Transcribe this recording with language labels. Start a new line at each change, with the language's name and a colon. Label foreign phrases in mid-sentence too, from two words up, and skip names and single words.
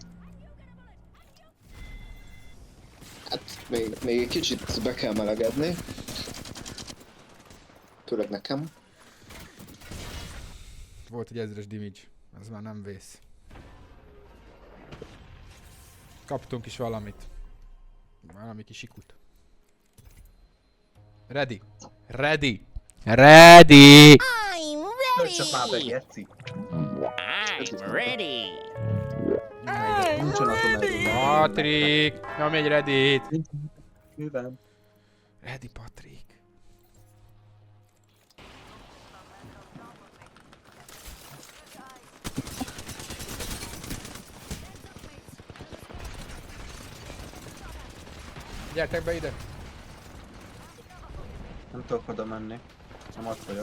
Hungarian: Hát még egy kicsit be kell melegedni. Főleg nekem. Volt egy 1000-es damage. Ez már nem vész. Kaptunk is valamit. Valami kis ikut. Ready! I'm Tölts csak már be, ready! geci.
English: I'm ready!
Hungarian: Nincsen atomerő. Patrik! Nyomj egy ready-t! Művelem. Ready, Patrik! Gyertek be ide! Nem tudok oda menni. Nem ott vagyok.